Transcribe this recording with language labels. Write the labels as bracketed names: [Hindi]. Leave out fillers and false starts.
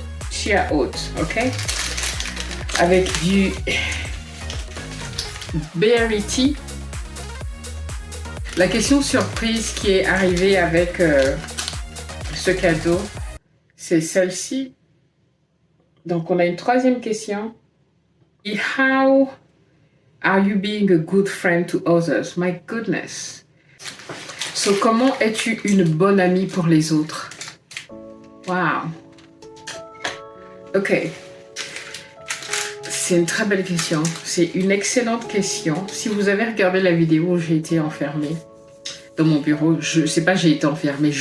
[French] Chia oat, ok. Avec du berry tea. La question surprise qui est arrivée avec ce cadeau, c'est celle-ci. Donc, on a une troisième question. [English] How are you being a good friend to others? My goodness. [French] So, comment es-tu une bonne amie pour les autres? Wow. Ok. C'est une très belle question. C'est une excellente question. Si vous avez regardé la vidéo où j'ai été enfermée dans mon bureau, je sais pas, j'ai été enfermée.